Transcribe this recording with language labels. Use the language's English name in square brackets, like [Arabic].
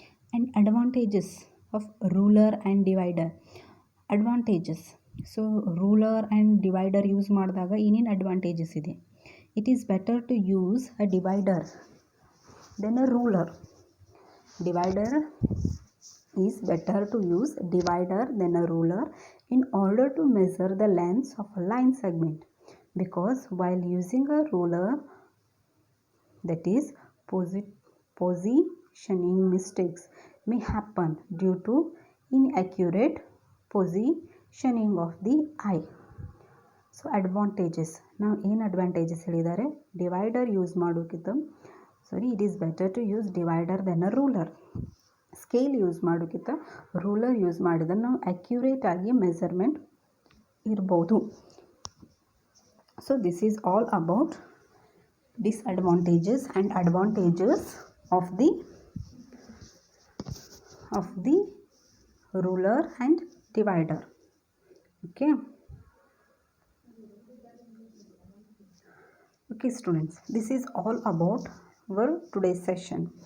[English] And advantages of ruler and divider. [Kannada] Advantages, so ruler and divider use ಮಾಡಿದಾಗ ಏನೇನು advantages ಇದೆ? [English] It is better to use a divider than a ruler. Divider is better to use divider than a ruler in order to measure the lengths of a line segment, because while using a ruler, that is positioning mistakes may happen due to inaccurate positioning of the eye. So advantages, now [Kannada] ಏನು advantages ಹೇಳಿದ್ದಾರೆ? Divider use ಮಾಡೋಕ್ಕಿಂತ [English] it is better to use divider than a ruler. [Kannada] Scale use ಮಾಡೋಕ್ಕಿಂತ ruler use ಮಾಡಿದ್ರೆ ನಾವು accurate ಆಗಿ measurement ಇರ್ಬೋದು. [English] So this is all about disadvantages and advantages of the ruler and divider. Okay students, this is all about our today's session.